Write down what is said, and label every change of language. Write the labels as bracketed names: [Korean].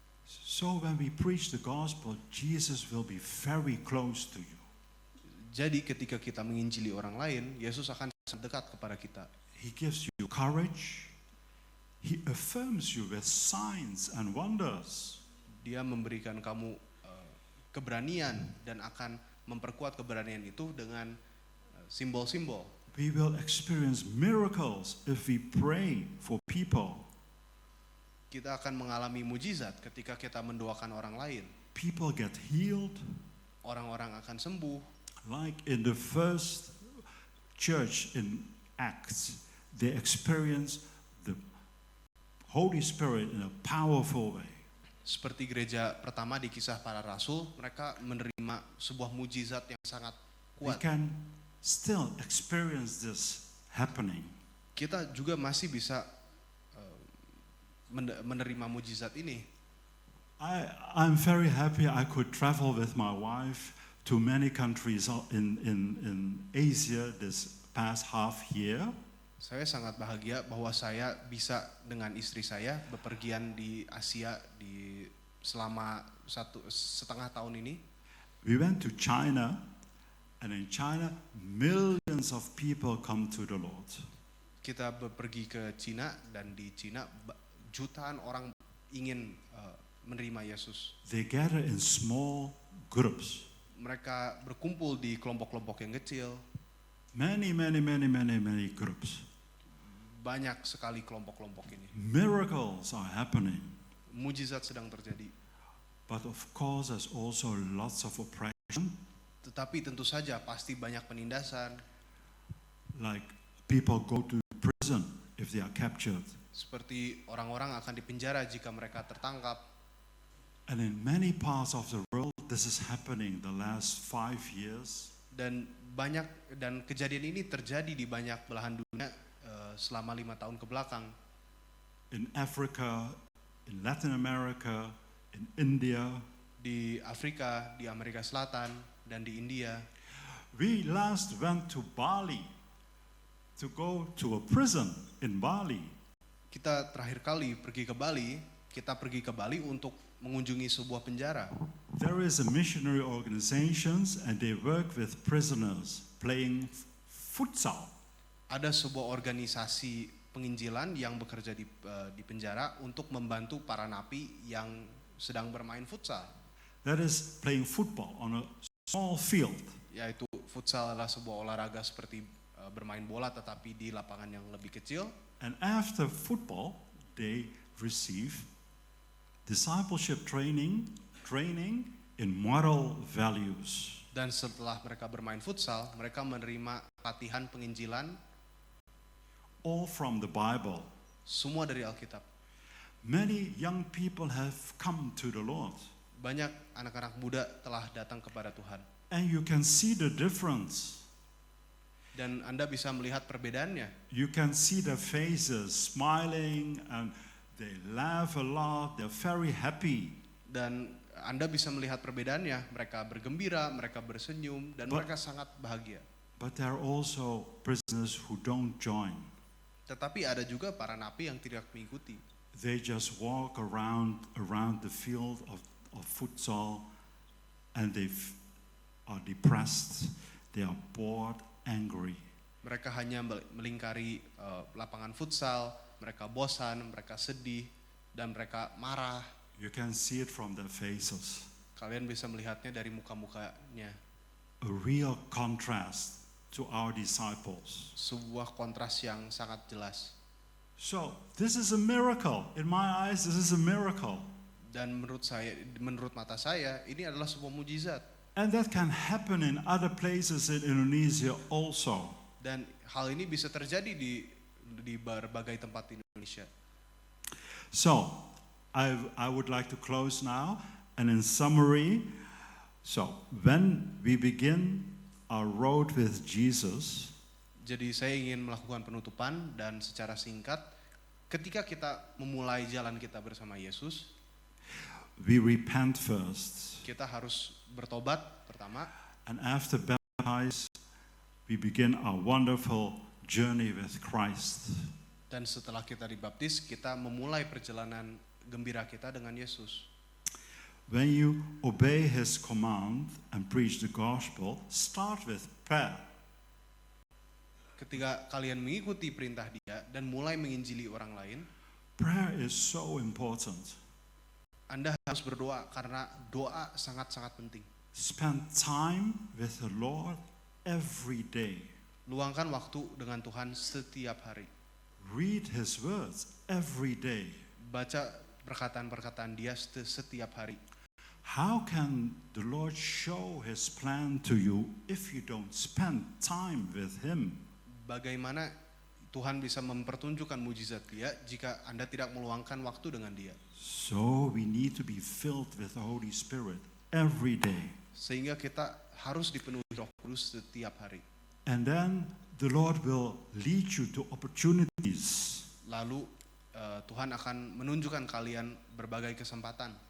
[English] So when we preach the gospel, Jesus will be very close to you. [Indonesian] Jadi ketika kita menginjili orang lain, Yesus akan sangat dekat kepada kita. [English] He gives you courage. He affirms you with signs and wonders. [Indonesian] Dia memberikan kamu keberanian dan akan memperkuat keberanian itu dengan simbol-simbol. [English] We will experience miracles if we pray for people. [Indonesian] Kita akan mengalami mujizat ketika kita mendoakan orang lain. [English] People get healed, [Indonesian] Orang-orang akan sembuh. [English] like in the first church in Acts. They experience the Holy Spirit in a powerful way. [Indonesian] Seperti gereja pertama di Kisah Para Rasul, mereka menerima sebuah mujizat yang sangat [English] We [Indonesian] kuat. [English] can still experience this happening. [Indonesian] Kita juga masih bisa menerima mujizat ini. [English] I'm very happy I could travel with my wife to many countries in Asia this past half year. [Indonesian] Saya sangat bahagia bahwa saya bisa dengan istri saya bepergian di Asia selama 1,5 tahun ini. [English] We went to China, and in China, millions of people come to the Lord. [Indonesian] Kita pergi ke Cina dan di Cina jutaan orang ingin menerima Yesus. [English] They gather in small groups. [Indonesian] Mereka berkumpul di kelompok-kelompok yang kecil. [English] Many groups. [Indonesian] Banyak sekali kelompok-kelompok ini. [English] Miracles are happening. [Indonesian] Mujizat sedang terjadi. [English] But of course, there's also lots of oppression. [Indonesian] Tetapi tentu saja pasti banyak penindasan. [English] Like people go to prison if they are captured. [Indonesian] Seperti orang-orang akan dipenjara jika mereka tertangkap. [English] And in many parts of the world, this is happening the last 5 years. [Indonesian] Dan kejadian ini terjadi di banyak belahan dunia selama 5 tahun ke belakang. [English] In Africa, in Latin America, in India. [Indonesian] Di Afrika, di Amerika Selatan, dan di India. [English] We last went to Bali to go to a prison in Bali. [Indonesian] Kita terakhir kali pergi ke Bali untuk mengunjungi sebuah penjara. [English] There is a missionary organizations and they work with prisoners playing futsal. [Indonesian] Ada sebuah organisasi penginjilan yang bekerja di penjara untuk membantu para napi yang sedang bermain futsal. [English] That is playing football on a small field. [Indonesian] Yaitu futsal adalah sebuah olahraga seperti bermain bola tetapi di lapangan yang lebih kecil. [English] And after football, they receive discipleship training in moral values. [Indonesian] Dan setelah mereka bermain futsal, mereka menerima latihan penginjilan. [English] All from the Bible. [Indonesian] Semua dari Alkitab. [English] Many young people have come to the Lord. [Indonesian] Banyak anak-anak muda telah datang kepada Tuhan. [English] And you can see the difference. [Indonesian] Dan Anda bisa melihat perbedaannya. [English] You can see their faces smiling and they laugh a lot, they're very happy. [Indonesian] Dan Anda bisa melihat perbedaannya. Mereka bergembira, mereka bersenyum, dan mereka sangat bahagia. [English] But there are also prisoners who don't join. [Indonesian] Tetapi ada juga para napi yang tidak mengikuti. [English] They just walk around the field of futsal and they are depressed, they are bored, angry. [Indonesian] Mereka hanya melingkari lapangan futsal, mereka bosan, mereka sedih, dan mereka marah. [English] You can see it from their faces. [Indonesian] Kalian bisa melihatnya dari muka-mukanya. [English] A real contrast to our disciples. [Indonesian] Sebuah kontras yang sangat jelas. [English] So, this is a miracle. In my eyes, this is a miracle. [Indonesian] Dan menurut mata saya, ini adalah sebuah mujizat. [English] And that can happen in other places in Indonesia also. [Indonesian] Dan hal ini bisa terjadi di berbagai tempat di Indonesia. [English] So, I would like to close now. And in summary, so when we begin our road with Jesus, [Indonesian] jadi saya ingin melakukan penutupan dan secara singkat, ketika kita memulai jalan kita bersama Yesus, [English] we repent first. [Indonesian] Kita harus bertobat pertama, [English] And after baptized, we begin our wonderful journey with Christ. [Indonesian] dan setelah kita dibaptis, kita memulai perjalanan gembira kita dengan Yesus. [English] When you obey his command and preach the gospel, start with prayer. [Indonesian] Ketika kalian mengikuti perintah Dia dan mulai menginjili orang lain, [English] Prayer is so important. [Indonesian] Anda harus berdoa karena doa sangat-sangat penting. [English] Spend time with the Lord every day. [Indonesian] Luangkan waktu dengan Tuhan setiap hari. [English] Read his words every day. [Indonesian] Baca perkataan-perkataan Dia setiap hari. [English] How can the Lord show his plan to you if you don't spend time with him? [Indonesian] Bagaimana Tuhan bisa mempertunjukkan mujizat Dia jika Anda tidak meluangkan waktu dengan Dia? [English] So we need to be filled with the Holy Spirit every day. [Indonesian] Sehingga kita harus dipenuhi Roh Kudus setiap hari. [English] And then the Lord will lead you to opportunities [Indonesian] Lalu Tuhan akan menunjukkan kalian berbagai kesempatan